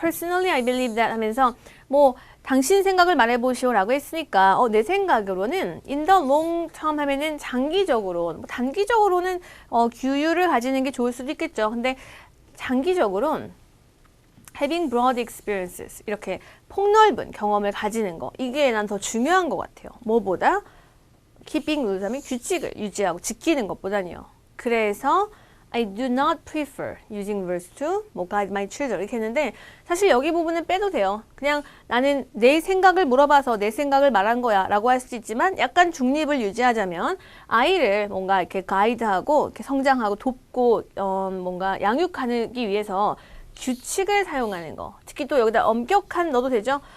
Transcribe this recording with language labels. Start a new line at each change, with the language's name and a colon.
English: Personally, I believe that
Korean: 하면서 뭐 당신 생각을 말해보시오라고 했으니까 내 생각으로는
English: in the long term
Korean: 하면은 장기적으로 뭐 단기적으로는 규율을 가지는 게 좋을 수도 있겠죠. 근데 장기적으로는
English: having broad experiences
Korean: 이렇게 폭넓은 경험을 가지는 거 이게 난 더 중요한 것 같아요. 뭐보다
English: keeping rules
Korean: 하면 규칙을 유지하고 지키는 것보다는요. 그래서
English: I do not prefer using rules to guide my children
Korean: 이렇게 했는데 사실 여기 부분은 빼도 돼요. 그냥 나는 내 생각을 물어봐서 내 생각을 말한 거야 라고 할 수 있지만 약간 중립을 유지하자면 아이를 뭔가 이렇게 가이드하고 이렇게 성장하고 돕고 뭔가 양육하기 위해서 규칙을 사용하는 거 특히 또 여기다 엄격한 넣어도 되죠?